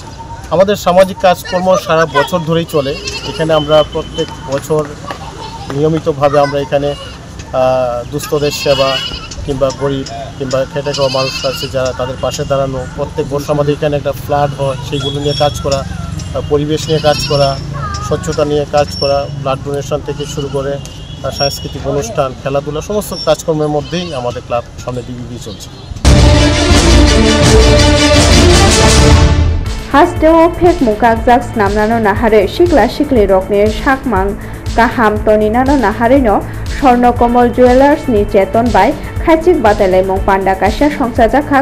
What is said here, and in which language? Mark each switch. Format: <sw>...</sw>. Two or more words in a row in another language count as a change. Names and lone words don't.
<bn>আমাদের সামাজিক কাজকর্ম সারা বছর ধরেই চলে। এখানে আমরা প্রত্যেক বছর নিয়মিতভাবে আমরা এখানে দুস্থদের সেবা কিংবা গরিব কিংবা খেটে খাওয়া মানুষ আছে যারা, তাদের পাশে দাঁড়ানো। প্রত্যেক বছর আমাদের এখানে একটা ফ্লাড হয়, সেইগুলো নিয়ে কাজ করা, পরিবেশ নিয়ে কাজ করা, স্বচ্ছতা নিয়ে কাজ করা,</bn> <en>blood donation</en> <bn>থেকে শুরু করে সাংস্কৃতিক অনুষ্ঠান, খেলাধুলা, সমস্ত কাজকর্মের মধ্যেই আমাদের ক্লাব সামনে দিকে চলছে।</bn> <trp>Hasdeo Phek Mukak Jak Snamnano Nahare Shikla Shikli Rokne Shakmang Kaham Toninano Naharino Sorno Komol Jewelers ni Cheton Bai Khachik Batalai Mong Panda Kasha Songsajakha</trp>